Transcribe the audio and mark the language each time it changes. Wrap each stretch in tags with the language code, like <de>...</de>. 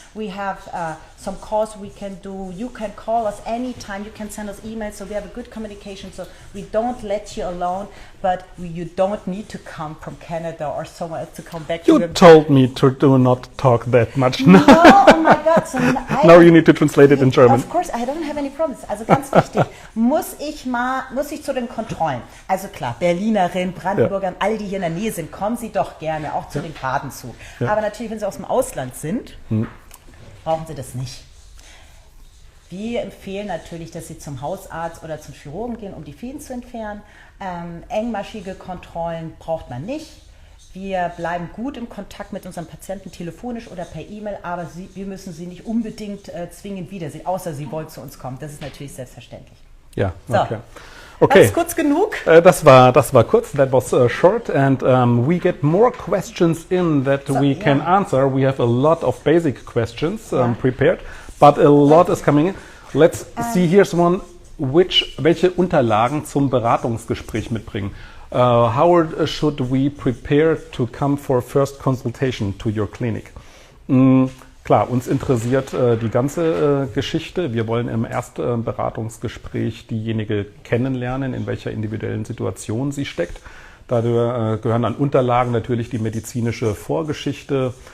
<en>We have some calls we can do. You can call us anytime. You can send us emails. So we have a good communication. So we don't let you alone. But you don't need to come from Canada or somewhere else to come back. You told me to do not talk that much. No, oh my God. So Now you need to translate it in German. Of course, I don't have any problems.</en> <de>Also ganz wichtig, muss ich zu den Kontrollen. Also klar, Berlinerin, Brandenburger, alle, die hier in der Nähe sind, kommen Sie doch gerne, auch zu den Badenzug. Ja. Aber natürlich, wenn Sie aus dem Ausland sind, brauchen Sie das nicht. Wir empfehlen natürlich, dass Sie zum Hausarzt oder zum Chirurgen gehen, um die Fäden zu entfernen. Engmaschige Kontrollen braucht man nicht. Wir bleiben gut im Kontakt mit unseren Patienten, telefonisch oder per E-Mail, aber wir müssen sie nicht unbedingt zwingend wiedersehen, außer sie wollen zu uns kommen. Das ist natürlich selbstverständlich. Ja, so. Okay. Okay. Das ist kurz genug? Das war kurz.</de> <en>That was short, and we get more questions in that we can answer. We have a lot of basic questions prepared, but a lot is coming in. Let's see. Here's one.</en> <de>Welche Unterlagen zum Beratungsgespräch mitbringen?</de> <en>How should we prepare to come for first consultation to your clinic?</en> <de>Klar, uns interessiert die ganze Geschichte. Wir wollen im ersten Beratungsgespräch diejenige kennenlernen, in welcher individuellen Situation sie steckt. Da gehören an Unterlagen natürlich die medizinische Vorgeschichte.</de>